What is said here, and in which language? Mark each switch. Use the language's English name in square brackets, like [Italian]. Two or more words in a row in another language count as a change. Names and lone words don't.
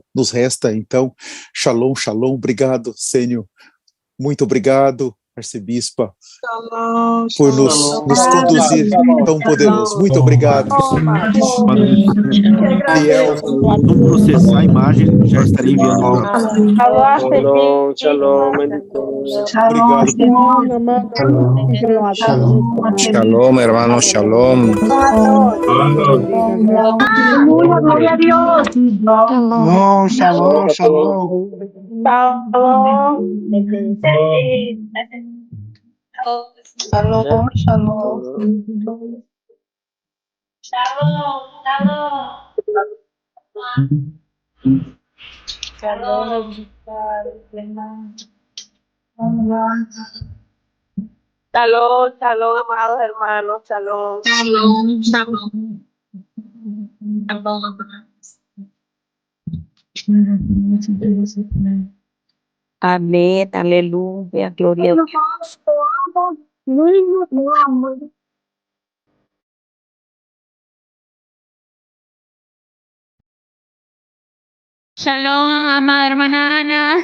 [Portuguese] Nos resta, então, [Hebrew] שלום, שלום. [Portuguese] Obrigado, Sênior. Muito obrigado, arcebispa, por nos conduzir tão poderoso. Muito obrigado. Fiel. Não processar a imagem, já estarei enviando para [Hebrew] שלום, שלום. [Portuguese] Obrigado. [Hebrew] Shalom, hermano, shalom. [Spanish] Gloria a Dios. [Hebrew] שלום, שלום, שלום. שלום, שלום. שלום, שלום, [Spanish] amados hermanos, [Hebrew] shalom. שלום, שלום. [Portuguese] Amém, aleluia, glória a Deus. [Spanish] Shalom, amada hermana Ana.